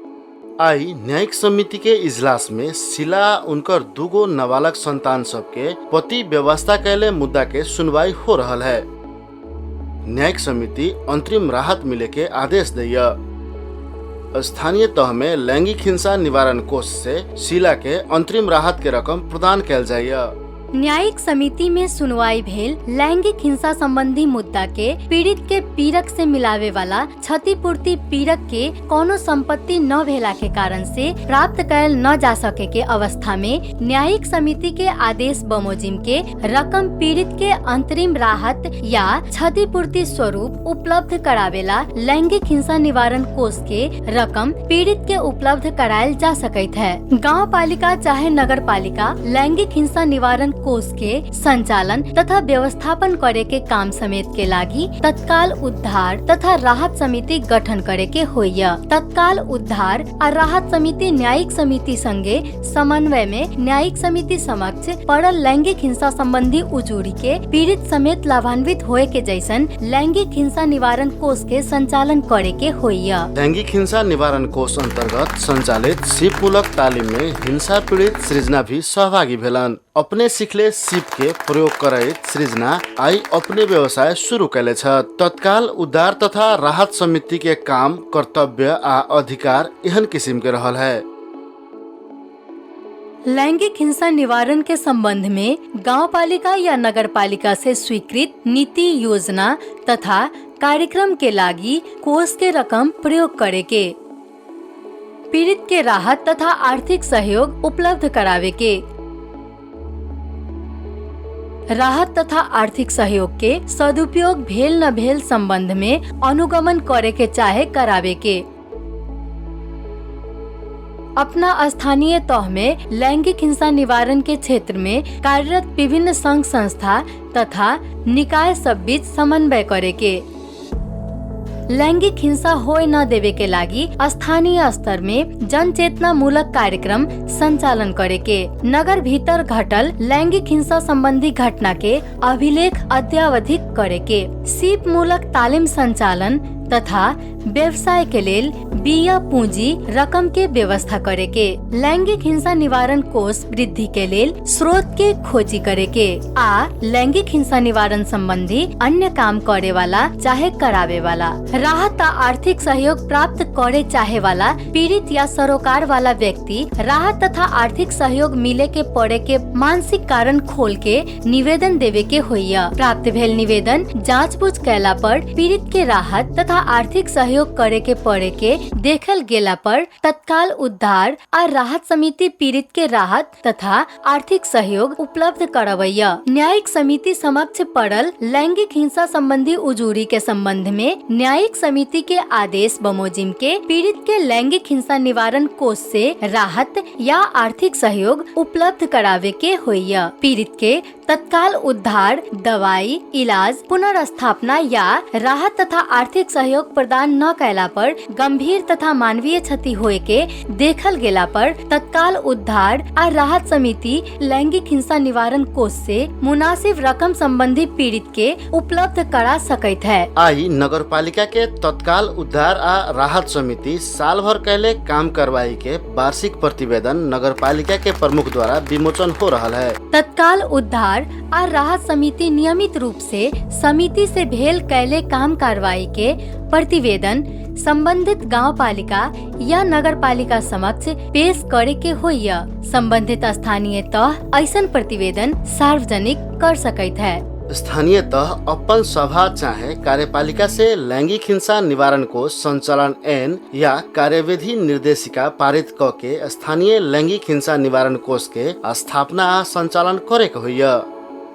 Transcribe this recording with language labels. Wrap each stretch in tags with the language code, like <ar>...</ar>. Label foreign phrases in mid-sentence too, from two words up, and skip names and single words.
<mai>आई न्यायिक समिति के इजलास में शीला उनकर दुगो नाबालग संतान सबके पति व्यवस्था कैले मुद्दा के सुनवाई हो रहल है। न्यायिक समिति अंतरिम राहत मिले के आदेश दैया। स्थानीय तह में लैंगिक हिंसा निवारण कोष से शीला के अंतरिम राहत के रकम प्रदान कैल जाइया। न्यायिक समिति में सुनवाई भेल लैंगिक हिंसा संबंधी मुद्दा के पीड़ित के पीड़क से मिलावे वाला क्षतिपूर्ति पीड़क के कोनो संपत्ति न भेला के कारण से प्राप्त कैल न जा सके के अवस्था में न्यायिक समिति के आदेश बमोजिम के रकम पीड़ित के अंतरिम राहत या क्षतिपूर्ति स्वरूप उपलब्ध करावेला लैंगिक हिंसा निवारण कोष के रकम पीड़ित के उपलब्ध करायल जा सकते है। गाँव पालिका चाहे नगर पालिका लैंगिक हिंसा निवारण कोष के संचालन तथा व्यवस्थापन करे के काम समेत के लागी तत्काल उद्धार तथा राहत समिति गठन करे के होइया। तत्काल उद्धार और राहत समिति न्यायिक समिति संगे समन्वय में न्यायिक समिति समक्ष पड़ल लैंगिक हिंसा संबंधी उजूरी के पीड़ित समेत लाभान्वित होए के जैसन लैंगिक हिंसा निवारण कोष के संचालन करे के होइया। लैंगिक हिंसा निवारण कोष अंतर्गत संचालित सिपमूलक तालीम में हिंसा पीड़ित सृजना भी सहभागी भेलन। अपने सिखले सिप के प्रयोग करैत सृजना आई अपने व्यवसाय शुरू कैले छ। तत्काल उद्धार तथा राहत समिति के काम, कर्तव्य आ अधिकार एहन किस्म के रहल है। लैंगिक हिंसा निवारण के संबंध में गांव पालिका या नगर पालिका से स्वीकृत नीति, योजना तथा कार्यक्रम के लागी कोष के रकम प्रयोग करे के, पीड़ित के राहत तथा आर्थिक सहयोग उपलब्ध करावे के, राहत तथा आर्थिक सहयोग के सदुपयोग भेल न भेल संबंध में अनुगमन करे के चाहे करावे के, अपना स्थानीय तह में लैंगिक हिंसा निवारण के क्षेत्र में कार्यरत विभिन्न संघ संस्था तथा निकाय सब बीच समन्वय करे के, लैंगिक हिंसा होए न देवे के लागी स्थानीय स्तर में जन चेतना मूलक कार्यक्रम संचालन करे के, नगर भीतर घटल लैंगिक हिंसा संबंधी घटना के अभिलेख अद्यावधिक करे के, सीप मूलक तालीम संचालन तथा व्यवसाय के लेल बिया पूंजी रकम के व्यवस्था करे के, लैंगिक हिंसा निवारण कोष वृद्धि के लेल स्रोत के खोजी करे के आ लैंगिक हिंसा निवारण संबंधी अन्य काम करे वाला चाहे करावे वाला, राहत आ आर्थिक सहयोग प्राप्त करे चाहे वाला पीड़ित या सरोकार वाला व्यक्ति राहत तथा आर्थिक सहयोग मिले के पड़े के मानसिक कारण खोल के निवेदन देवे के होइया। प्राप्त भेल निवेदन जांच बूझ कैला पर पीड़ित के राहत तथा आर्थिक सहयोग सहयोग करे के पड़े के देखल गेला पर तत्काल उद्धार आ राहत समिति पीड़ित के राहत तथा आर्थिक सहयोग उपलब्ध करवैया। न्यायिक समिति समक्ष पड़ल लैंगिक हिंसा संबंधी उजूरी के संबंध में न्यायिक समिति के आदेश बमोजिम के पीड़ित के लैंगिक हिंसा निवारण कोष से राहत या आर्थिक सहयोग उपलब्ध करावे के होइया। पीड़ित के तत्काल उद्धार, दवाई, इलाज, पुनर्स्थापना या राहत तथा आर्थिक सहयोग प्रदान न कैला पर गंभीर तथा मानवीय क्षति होए के देखल गेला पर तत्काल उद्धार आ राहत समिति लैंगिक हिंसा निवारण कोष से मुनासिब रकम संबंधी पीड़ित के उपलब्ध करा सकैत है। आई नगर पालिका के तत्काल उद्धार आ राहत समिति साल भर कैले काम करवाई के वार्षिक प्रतिवेदन नगर पालिका के प्रमुख द्वारा विमोचन हो रहा है। तत्काल उद्धार और राहत समिति नियमित रूप से समिति से भेल कैले काम कार्रवाई के प्रतिवेदन संबंधित गांव पालिका या नगर पालिका समक्ष पेश करे के होइया। संबंधित स्थानीय तह ऐसन प्रतिवेदन सार्वजनिक कर सकैत है। स्थानीय तह अपन सभा चाहे कार्यपालिका से लैंगिक हिंसा निवारण को संचालन ऐन या कार्यविधि निर्देशिका पारित क के स्थानीय लैंगिक हिंसा निवारण कोष के स्थापना आ संचालन करे के होइया।</mai>